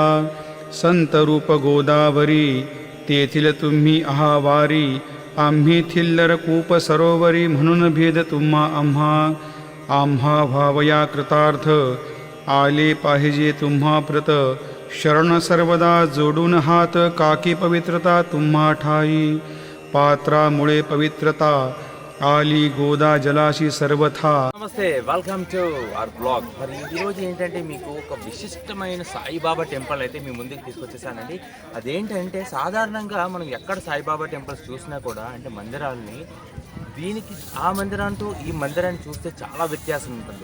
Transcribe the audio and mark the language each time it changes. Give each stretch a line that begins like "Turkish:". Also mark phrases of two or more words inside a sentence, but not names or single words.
Marathi: संत रूप गोदावरी, तेथील तुम्ही आहावारी, आम्ही थिल्लर कूप सरोवरी, म्हणून भेद तुम्हा आम्हा. आम्हा भावया कृतार्थ, आले पाहिजे तुम्हा प्रत, शरण सर्वदा जोडून हात, काकी पवित्रता तुम्हा ठाई. पात्रामुळे पवित्रता, आली गोदा जलाशी सर्वथा.
English: నమస్తే, welcome to our blog.
Telugu: మరి ఈరోజు ఏంటంటే మీకు ఒక విశిష్టమైన సాయిబాబా టెంపుల్ అయితే మీ ముందుకు తీసుకొచ్చేసానండి. అదేంటంటే సాధారణంగా మనం ఎక్కడ సాయిబాబా టెంపుల్స్ చూసినా కూడా అంటే మందిరాలని, దీనికి ఆ మందిరంతో ఈ మందిరాన్ని చూస్తే చాలా వ్యత్యాసం ఉంటుంది.